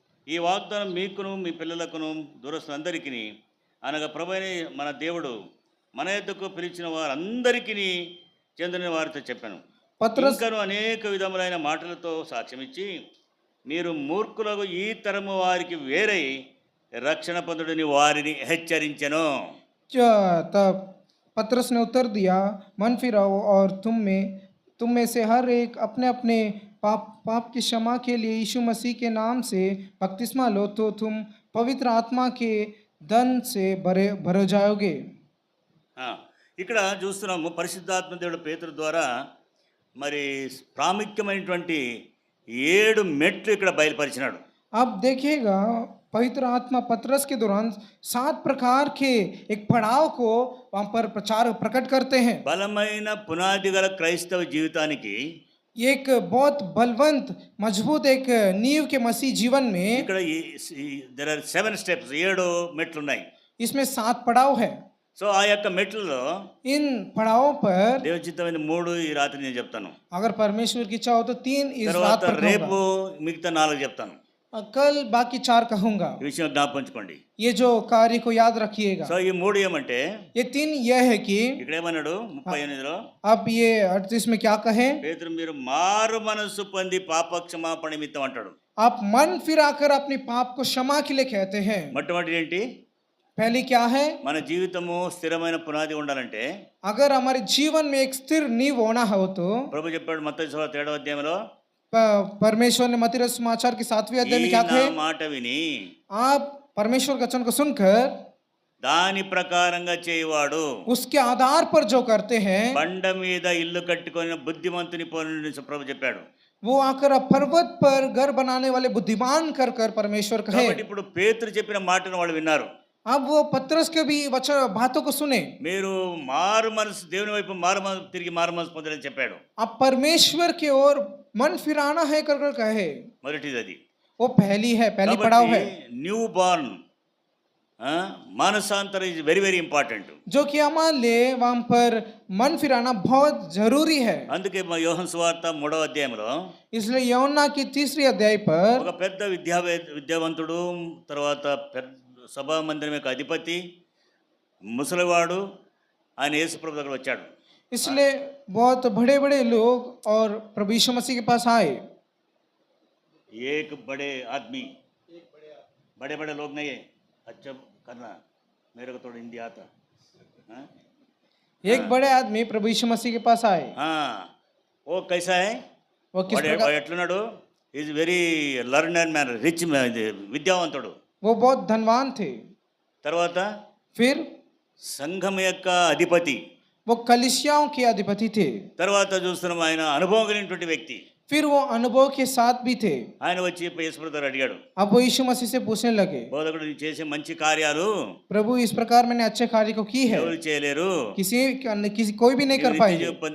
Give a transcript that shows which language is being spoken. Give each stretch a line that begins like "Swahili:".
Telugu: ఈ వాగ్దానం మీకును మీ పిల్లలకును దూరస్తులందరికీ అనగా ప్రభువైన మన దేవుడు మన యొద్దకు పిలిచిన వారందరికీ చెందిన వారితో చెప్పాను.
Hindi: पतरस
Telugu: ఇంకను అనేక విధములైన మాటలతో సాక్ష్యమిచ్చి మీరు మూర్ఖులకు ఈ తరము వారికి వేరై రక్షణ పొందుడని వారిని హెచ్చరించెను.
Hindi: तब पतरस ने उत्तर दिया, मन फिराओ और तुम में से हर एक अपने अपने पाप की क्षमा के लिए यीशु मसीह के नाम से बपतिस्मा लो, तो तुम पवित्र आत्मा के धन से भरे जाओगे।
Telugu: ఇక్కడ చూస్తున్నాము పరిశుద్ధాత్మ దేవుడు పేతురు ద్వారా మరి ప్రాముఖ్యమైనటువంటి 7 మెట్లు ఇక్కడ బయలుపరిచినాడు.
Hindi: आप देखिएगा पवित्र आत्मा पतरस के दौरान 7 प्रकार के एक पड़ाव को वहाँ पर प्रकट करते हैं।
Telugu: బలమైన పునాది గల క్రైస్తవ జీవితానికి
Hindi: एक बहुत बलवंत मजबूत एक नींव के मसीह जीवन में
Telugu: ఇక్కడ
English: there are 7 steps,
Telugu: 7 మెట్లు ఉన్నాయి.
Hindi: इसमें 7 पड़ाव है।
Telugu: సో ఆ యొక్క మెట్లలో
Hindi: इन पड़ावों पर
Telugu: దేవుని చిత్తమైన 3 ఈ రాత్రి నేను చెప్తాను.
Hindi: अगर परमेश्वर की इच्छा हो तो 3 इस रात
Telugu: తర్వాత
Hindi: पर
Telugu: రేపు
Hindi: कहूंगा।
Telugu: మిగతా 4 చెప్తాను.
Hindi: कल बाकी 4 कहूंगा।
Telugu: ఈ విషయం జ్ఞాపకించుకోండి.
Hindi: ये जो कार्य को याद रखिएगा।
Telugu: సో ఈ 3 ఏమంటే
Hindi: ये 3 यह है कि
Telugu: ఇక్కడ ఏమన్నాడు 38లో,
Hindi: अब ये 38 में क्या कहे?
Telugu: పేతురు మీరు మారు మనసు పొంది పాప క్షమాపణ నిమిత్తం అంటాడు.
Hindi: आप मन फिराकर अपने पाप को क्षमा के लिए कहते हैं।
Telugu: మొట్టమొదటి ఏంటి?
Hindi: पहली क्या है?
Telugu: మన జీవితము స్థిరమైన పునాది ఉండాలంటే
Hindi: अगर हमारे जीवन में एक स्थिर नींव होना हो तो
Telugu: ప్రభు చెప్పాడు మత్తయి సువార్త 7వ అధ్యాయంలో,
Hindi: परमेश्वर ने मत्ती रचित समाचार के 7वें अध्याय में
Telugu: ఈ
Hindi: क्या
Telugu: నా
Hindi: कहे?
Telugu: మాట విని
Hindi: आप परमेश्वर का वचन को सुनकर
Telugu: దాని ప్రకారంగా చేయవాడు
Hindi: उसके आधार पर जो करते हैं,
Telugu: బండ మీద ఇల్లు కట్టుకొని బుద్ధిమంతుని పోలిన ప్రభు చెప్పాడు.
Hindi: वो आकर पर्वत पर घर बनाने वाले बुद्धिमान कर कर परमेश्वर कहे।
Telugu: కాబట్టి ఇప్పుడు పేతురు చెప్పిన మాటను వాళ్ళు విన్నారు.
Hindi: अब वो पतरस के भी वचन बातों को सुने।
Telugu: మీరు మారు మనసు దేవుని వైపు తిరిగి మారు మనసు పొందాలని చెప్పాడు.
Hindi: अब परमेश्वर की ओर मन फिराना है कर कर कहे।
Telugu: మొదటిది అది.
Hindi: वो पहली है, पहली पड़ाव है।
English: New born మానసాంతర is very very important.
Hindi: जो कि हमारे लिए वहां पर मन फिराना बहुत जरूरी है।
Telugu: అందుకే మా యోహాను సువార్త 3వ అధ్యాయంలో
Hindi: इसलिए यूहन्ना की 3री अध्याय पर
Telugu: ఒక పెద్ద విద్యావంతుడు, తర్వాత పెద్ద సభా మందిరం యొక్క అధిపతి, ముసలివాడు ఆయన యేసుప్రభు దగ్గర వచ్చాడు.
Hindi: इसलिए बहुत बड़े बड़े लोग और प्रभु यीशु मसीह के पास आए। एक बड़े आदमी, बड़े बड़े लोग नहीं है, अच्छा करना, मेरे को थोड़ा हिंदी आता. हाँ? एक बड़े आदमी प्रभु यीशु मसीह के पास आए। हाँ, वो कैसा है? वो किस प्रकार?
Telugu: ఎట్లున్నాడు?
English: is very learner man, rich
Telugu: విద్యావంతుడు.
Hindi: वो बहुत धनवान थे।
Telugu: తర్వాత
Hindi: फिर
Telugu: సంఘం యొక్క అధిపతి.
Hindi: वो कलीसियाओं के अधिपति थे।
Telugu: తర్వాత చూస్తున్నాం ఆయన అనుభవం కలిగినటువంటి వ్యక్తి.
Hindi: फिर वो अनुभव के साथ भी थे।
Telugu: ఆయన వచ్చి యేసుప్రభు దగ్గర అడిగాడు,
Hindi: अब वो यीशु मसीह से पूछने लगे,
Telugu: బోధకుడు నీ చేసే మంచి కార్యాలు
Hindi: प्रभु इस प्रकार मैंने अच्छे कार्य को की है,
Telugu: ఎవరు చేయలేరు,
Hindi: किसी कोई भी नहीं कर पाएगा।